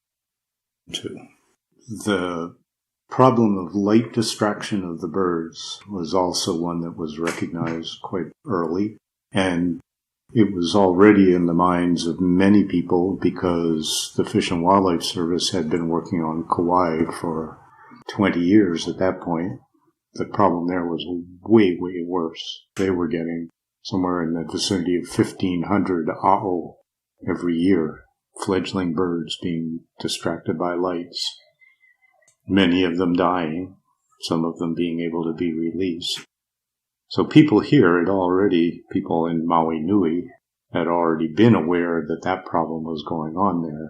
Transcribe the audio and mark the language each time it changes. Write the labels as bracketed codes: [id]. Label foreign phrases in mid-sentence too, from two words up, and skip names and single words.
[en] The problem of light distraction of the birds was also one that was recognized quite early, and it was already in the minds of many people because the Fish and Wildlife Service had been working on Kauai for 20 years at that point. The problem there was way, way worse. They were getting somewhere in the vicinity of 1,500 ʻAʻu every year, fledgling birds being distracted by lights. Many of them dying, some of them being able to be released. So people here people in Maui Nui had already been aware that that problem was going on there.